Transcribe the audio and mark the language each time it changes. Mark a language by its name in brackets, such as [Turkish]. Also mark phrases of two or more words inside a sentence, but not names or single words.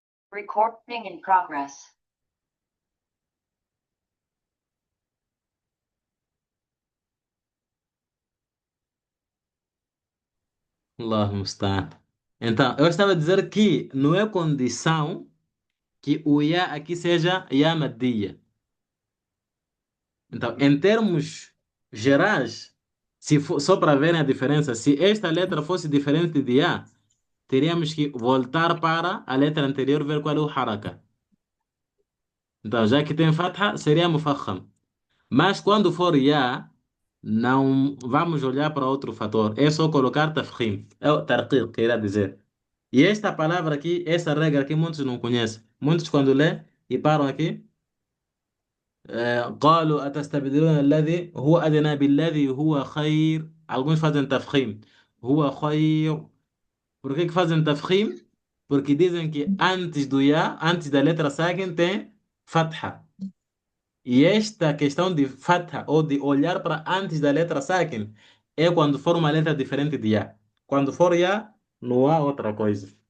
[English] Recording in progress. [Arabic] الله المستعان. [Portuguese] Então, eu estava a dizer que não é condição que o ya aqui seja [Arabic] ياء مدية. [Portuguese] Então, em termos gerais, se for, só para verem a diferença, se esta letra fosse diferente de ya, teríamos que voltar para a letra anterior ver qual é o haraka. Então, já que tem fatha, seria mufakham. Mas quando for ya, não vamos olhar para outro fator. É só colocar tafkhim. É o tarqiq, queria dizer. E esta palavra aqui, essa regra aqui, muitos não conhecem. Muitos quando lê e param aqui, [Arabic] قالوا أتستبدلون الذي هو أدنى بالذي هو خير. [Portuguese] Alguns fazem tafkhim. [Arabic] هو خير. [Portuguese] Por que que fazem tafkhim? Porque dizem que antes do ya, antes da letra sakin, tem fatha. E esta questão de fatha ou de olhar para antes da letra sakin é quando for uma letra diferente de ya. Quando for ya, não há outra coisa.